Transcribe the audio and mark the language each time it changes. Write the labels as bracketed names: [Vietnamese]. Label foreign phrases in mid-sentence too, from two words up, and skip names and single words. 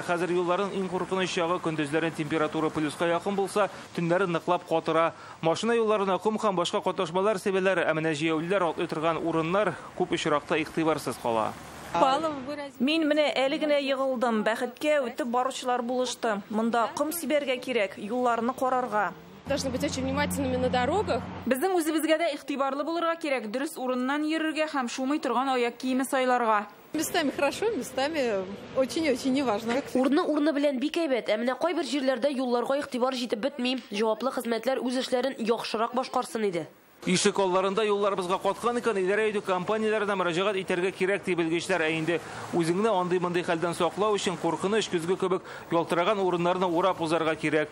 [Tatar] Хәзер юлларын иң куркыныч чагы көндезләрен температура плюска якын булса, төннәрен ныклап катыра. Машина юлларына кум һәм башка катнашмалар сәбәләре, әмма җәяүлеләр атлый торган урыннар күп очракта игътибарсыз кала. Мин менә әле генә егылдым. Бәхеткә үтеп баручылар булышты. Монда ком сибәргә кирәк, юлларны карарга. [Russian] Должны быть очень внимательными на дорогах. [Tatar] Безнең үзебезгә дә игътибарлы булырга кирәк, дөрес урыннан йөрергә һәм шумый торган аяк киеме сайларга. [Russian] Местами хорошо, местами очень-очень неважно. [Tatar] Урны белән бик әйбәт, ә менә кайбер җирләрдә юлларга игътибар җитеп бетми. Җаваплы хезмәтләр үз эшләрен яхшырак башкарсын иде. Ишек алларында юлларыбызга каткан икән, идарә итү компанияләренә мөрәҗәгать итәргә кирәк дип белгечләр, ә инде үзеңне андый-мондый хәлдән саклау өчен куркыныч көзге кебек ялтыраган урыннарны урап узарга кирәк.